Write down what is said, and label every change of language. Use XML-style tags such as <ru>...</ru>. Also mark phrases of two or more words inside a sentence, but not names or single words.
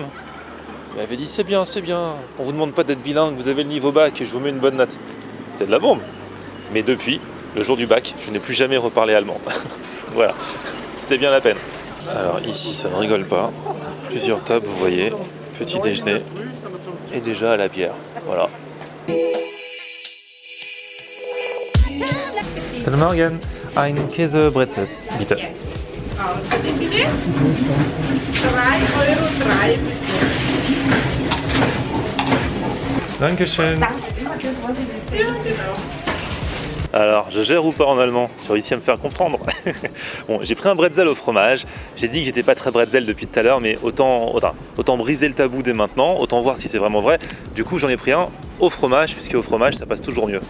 <fr>Il m'avait dit c'est bien, on vous demande pas d'être bilingue, vous avez le niveau bac, je vous mets une bonne note. C'était de la bombe. Mais depuis, le jour du bac, je n'ai plus jamais reparlé allemand. Voilà, c'était bien la peine. Alors ici, ça ne rigole pas. Plusieurs tables, vous voyez, petit déjeuner et déjà à la bière. Voilà.</fr> <de>Guten Morgen, ein Käsebrezel, bitte. Dankeschön.</de> <fr>Alors, je gère ou pas en allemand? J'ai réussi à me faire comprendre. Bon, j'ai pris un bretzel au fromage. J'ai dit que j'étais pas très bretzel depuis tout à l'heure, mais autant briser le tabou dès maintenant, autant voir si c'est vraiment vrai. Du coup, j'en ai pris un au fromage, puisque au fromage, ça passe toujours mieux.</fr>